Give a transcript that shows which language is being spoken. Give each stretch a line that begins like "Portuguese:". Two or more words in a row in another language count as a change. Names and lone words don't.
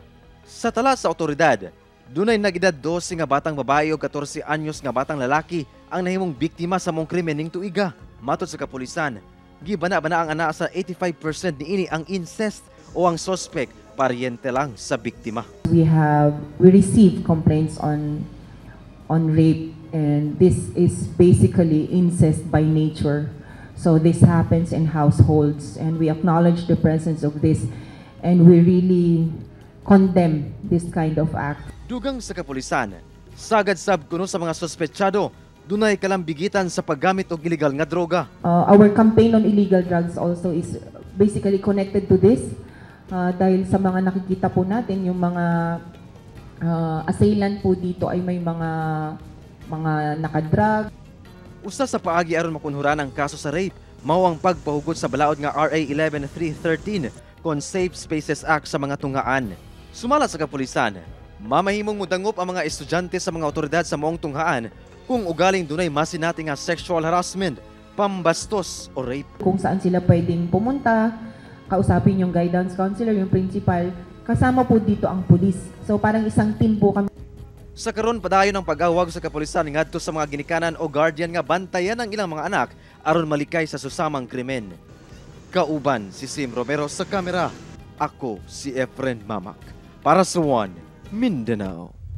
Cebuano: Sa tala sa otoridad, dunay nagedad 12 nga batang babae o 14 anyos nga batang lalaki ang nahimong biktima sa mong krimen ning tuiga. Matod sa kapulisan, gibana-bana ang ana sa 85% niini ang incest o ang suspect paryente lang sa biktima.
English: We received complaints on rape, and this is basically incest by nature. So this happens in households, and we acknowledge the presence of this, and we really condemn this kind of act.
Cebuano: Dugang sa kapulisan, sagad sab kuno sa mga suspetsyado, dunay kalambigitan sa paggamit og illegal nga droga.
English: Our campaign on illegal drugs also is basically connected to this,
Filipino: dahil sa mga nakikita po natin, yung mga assailant po dito ay may mga nakadrug.
Cebuano: Usa sa paagi aron makunhuran ang kaso sa rape, mao ang pagpahugot sa balaod nga RA 11313 kon Safe Spaces Act sa mga tunghaan. Sumala sa kapulisan, mamahimong mudangop ang mga estudyante sa mga otoridad sa maong tunghaan kung ugaling dunay masinati nga
English: sexual harassment,
Cebuano: pambastos o rape.
Filipino: Kung saan sila pwedeng pumunta, kausapin yung guidance counselor, yung principal, kasama po dito ang pulis. So parang isang team po kami.
Cebuano: Sa karon padayon ang pag-awag sa kapulisan ngadto sa mga ginikanan o guardian nga bantayan ang ilang mga anak aron malikay sa susamang krimen. Kauban si Sim Romero sa kamera. Ako si Efren Mamak para sa One Mindanao.